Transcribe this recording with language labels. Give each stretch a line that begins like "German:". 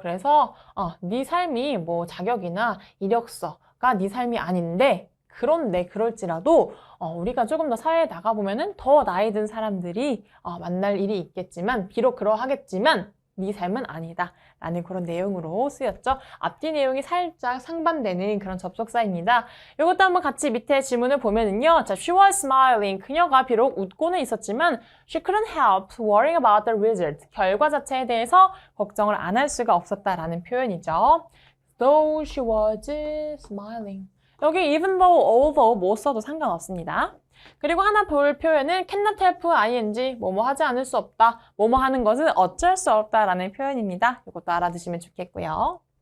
Korean: 그래서 네 삶이 뭐 자격이나 이력서가 네 삶이 아닌데 그런데 그럴지라도 우리가 조금 더 사회에 나가보면은 더 나이 든 사람들이 만날 일이 있겠지만 비록 그러하겠지만 네 삶은 아니다 라는 그런 내용으로 쓰였죠. 앞뒤 내용이 살짝 상반되는 그런 접속사입니다. 이것도 한번 같이 밑에 지문을 보면은요.
English: 자, she was smiling.
Korean: 그녀가 비록 웃고는 있었지만
English: she couldn't help worrying about the result.
Korean: 결과 자체에 대해서 걱정을 안 할 수가 없었다라는 표현이죠.
English: Though she was smiling.
Korean: 여기
English: even though, although
Korean: 뭐 써도 상관없습니다. 그리고 하나 볼 표현은
English: cannot help ing,
Korean: 뭐뭐 하지 않을 수 없다. 뭐뭐 하는 것은 어쩔 수 없다라는 표현입니다. 이것도 알아두시면 좋겠고요.